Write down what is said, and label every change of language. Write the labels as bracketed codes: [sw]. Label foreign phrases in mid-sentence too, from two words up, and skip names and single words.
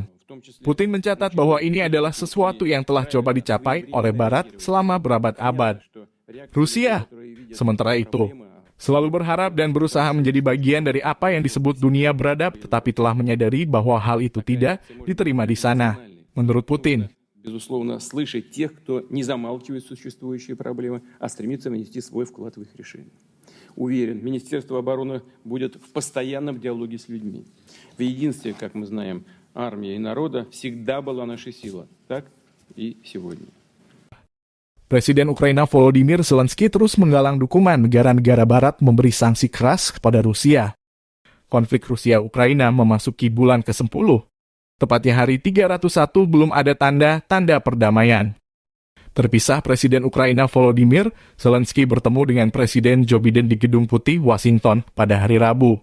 [id] Putin mencatat bahwa ini adalah sesuatu yang telah coba dicapai oleh Barat selama berabad-abad. Rusia, sementara itu, selalu berharap dan berusaha menjadi bagian dari apa yang disebut dunia beradab, tetapi telah menyadari bahwa hal itu tidak diterima di sana. Menurut Putin, [ru] безусловно, слышать тех, кто не замалчивает существующие проблемы, а стремится внести свой вклад в их решение. Уверен, Министерство обороны будет в постоянном диалоге с людьми. В единстве, как мы знаем, армия и народа всегда была наша сила, так и сегодня. [id] Presiden Ukraina Volodymyr Zelensky terus menggalang dukungan negara-negara barat memberi sanksi keras kepada Rusia. Konflik Rusia-Ukraina memasuki bulan ke-10. Tepatnya hari 301 belum ada tanda-tanda perdamaian. Terpisah, Presiden Ukraina Volodymyr Zelensky bertemu dengan Presiden Joe Biden di Gedung Putih, Washington pada hari Rabu.